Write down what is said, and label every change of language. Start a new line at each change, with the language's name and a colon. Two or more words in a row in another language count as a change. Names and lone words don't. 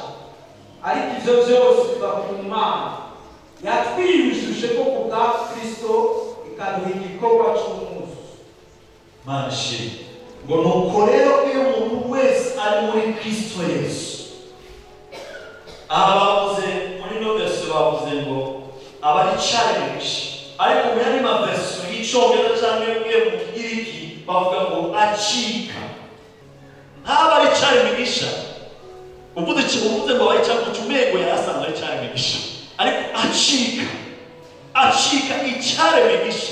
Rundi: Ariko ivyo byose biva ku Mana yatwiyujuje ko ku bwa Kristo ikaduha igikorwa c'umuzuzo. Mana shimwe ngo nuko rero iyo umuntu wese ari muri Kristo Yesu, abavuze muri no verse bavuze ngo aba ari icaremwe gisha, ariko mu yandi maverso y'icongereza canke mu kigiriki bavuga ngo acika. Ntaba ari icaremwe gisha, uvuze ngo aba icaremwe cy'umwego yarasanga ari icaremwe gisha, ariko acika icaremwe gisha.